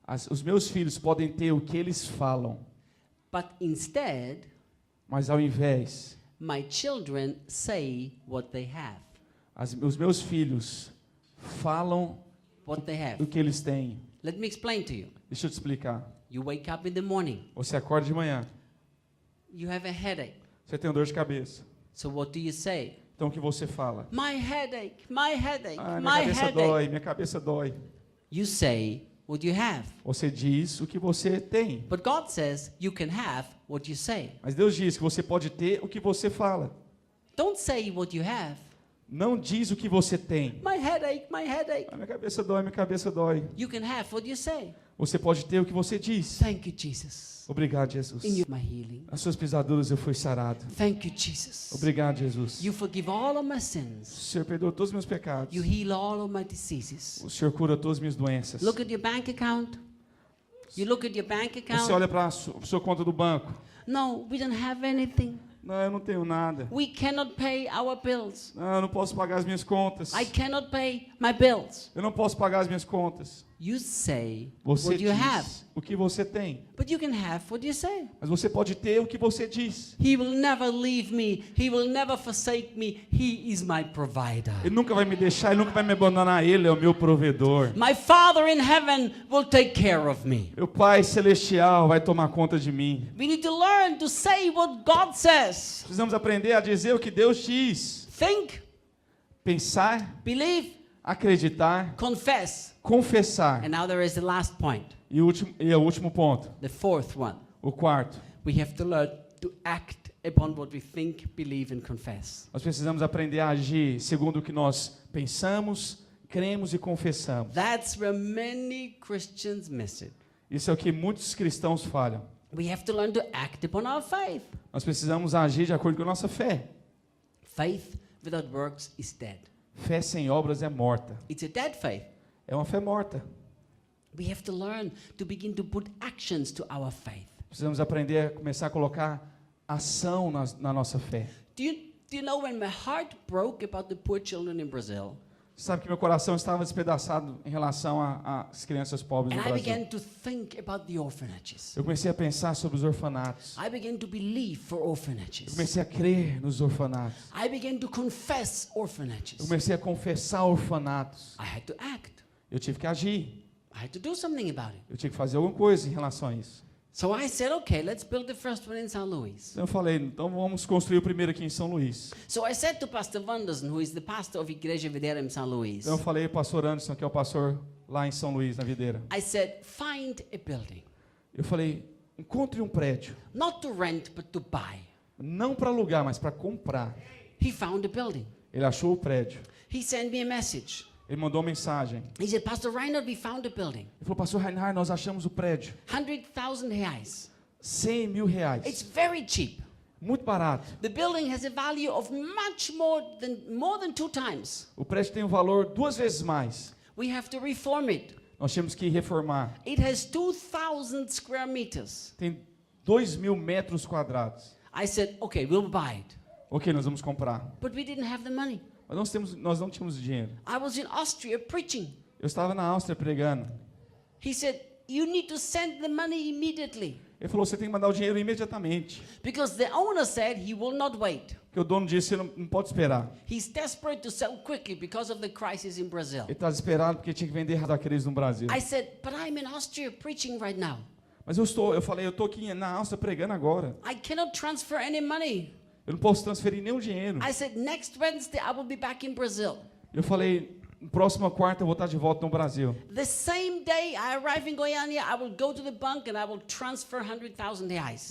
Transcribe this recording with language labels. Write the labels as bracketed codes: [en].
[pt] os meus filhos podem ter o que eles falam, [en] but instead, [pt] mas ao invés, [en] my children say what they have." [pt] os meus filhos falam [en] What they have. [pt] o que eles têm. [en] Let me explain to you. [pt] Deixa eu te explicar. [en] You wake up in the morning. [pt] Você acorda de manhã, [en] You have a headache. [pt] você tem dor de cabeça. [en] So what do you say? [pt] Então o que você fala? [en] My headache, my headache, [pt] Ah, minha [en] my [pt] cabeça [en] headache. [pt] dói, minha cabeça dói. [en] You say what you have. [pt] Você diz o que você tem. [en] But God says you can have what you say. [pt] Mas Deus diz que você pode ter o que você fala. [en] Don't say what you have. [pt] Não diz o que você tem. [en] My headache, my headache. [pt] Ah, minha cabeça dói, minha cabeça dói. [en] You can have what you say. [pt] Você pode ter o que você diz. [en] Thank you, Jesus. [pt] Obrigado, Jesus. [en] In my healing. [pt] Nas suas pisaduras eu fui sarado. [en] Thank you, Jesus. [pt] Obrigado, Jesus. [en] You forgive all of my [pt] O [en] sins. [pt] Senhor perdoa todos os meus pecados. [en] You heal all of my diseases. [pt] O Senhor cura todas as minhas doenças. [en] Look at your bank account. You look at your bank [pt] Você [en] account. [pt] olha para a sua conta do banco. [en] No, we don't have anything. [pt] Não, eu não tenho nada. [en] We cannot pay our bills. [pt] Não, eu não posso pagar as minhas contas. [en] I cannot pay my bills. [pt] Eu não posso pagar as minhas contas. [en] You say [pt] Você [en] what you have, [pt] diz o que você tem. [en] but you can have what you say. [pt] Mas você pode ter o que você diz. [en] He will never leave me. He will never forsake me. He is my provider. [pt] Ele nunca vai me deixar, ele nunca vai me abandonar. Ele é o meu provedor. [en] My Father in heaven will take care of me. [pt] Meu Pai celestial vai tomar conta de mim. [en] We need to learn to say what God says. [pt] Precisamos aprender a dizer o que Deus diz. [en] Think, [pt] Pensar, [en] believe, [pt] acreditar, [en] confess. [pt] confessar. [en] And now there is the last point, [pt] E o último ponto, [en] the fourth one. [pt] o quarto. [en] We have to learn to act upon what we think, believe, and confess. [pt] Nós precisamos aprender a agir segundo o que nós pensamos, cremos e confessamos. [en] That's where many Christians miss it. [pt] Isso é o que muitos cristãos falham. [en] We have to learn to act upon our faith. [pt] Nós precisamos agir de acordo com a nossa fé. [en] Faith without works is dead. [pt] Fé sem obras é morta. [en] It's a dead faith. [pt] É uma fé morta. [en] We have to learn to begin to put actions to our faith. [pt] Precisamos aprender a começar a colocar ação na nossa fé. [en] Do you know when my heart broke about the poor children in Brazil? [pt] Você sabe que meu coração estava despedaçado em relação às crianças pobres [en] And [pt] no [en] I [pt] Brasil. [en] began to think about the orphanages. [pt] Eu comecei a pensar sobre os orfanatos. [en] I began to believe for [pt] Eu [en] orphanages. [pt] comecei a crer nos orfanatos. [en] I began to confess [pt] Eu [en] orphanages. [pt] comecei a confessar orfanatos. [en] I had to act. [pt] Eu tive que agir. [en] I had to do something about it. [pt] Eu tinha que fazer alguma coisa em relação a isso. [en] So I said, okay, let's build the first one in São Luís. [pt] Então eu falei, então vamos construir o primeiro aqui em São Luís. [en] So I said to Pastor Wanderson, who is the pastor of Igreja Videira in São Luís, [pt] Então eu falei para o pastor Anderson, que é o pastor lá em São Luís, na Videira. [en] I said, find a building, [pt] Eu falei, encontre um prédio. [en] not to rent, but to buy. [pt] Não para alugar, mas para comprar. [en] He found a building. [pt] Ele achou o prédio. [en] He sent me a message. [pt] Ele mandou uma mensagem. [en] He said, Pastor Reinhard, we found a building. [pt] Ele falou, pastor Reinhard, nós achamos o prédio. [en] 100,000 reais. [pt] 100 mil reais. [en] It's very cheap. [pt] Muito barato. [en] The building has a value of much more than 2 times. [pt] O prédio tem um valor 2 vezes mais. [en] We have to reform it. [pt] Nós temos que reformar. [en] It has 2,000 square meters. [pt] Tem 2.000 metros quadrados. [en] I said, okay, we'll buy it. [pt] Ok, nós vamos comprar. [en] But we didn't have the money. [pt] Mas nós não tínhamos dinheiro. [en] I was in Austria preaching. [pt] Eu estava na Áustria pregando. [en] He said, you need to send the money immediately. [pt] Ele falou, você tem que mandar o dinheiro imediatamente. [en] Because the owner said he will not wait. [pt] Porque o dono disse, você não pode esperar. [en] He's desperate to sell quickly because of the crisis in Brazil. [pt] Ele está desesperado porque tinha que vender da crise no Brasil. [en] I said, but I'm in Austria preaching right now. [pt] Mas eu estou aqui na Áustria pregando agora. [en] I cannot transfer any money. [pt] Eu não posso transferir nenhum dinheiro. [en] I said, next Wednesday I will be back in Brazil. [pt] Eu falei, próxima quarta eu vou estar de volta no Brasil. [en] The same day I arrive in Goiânia, I will go to the bank and I will transfer 100,000 reais.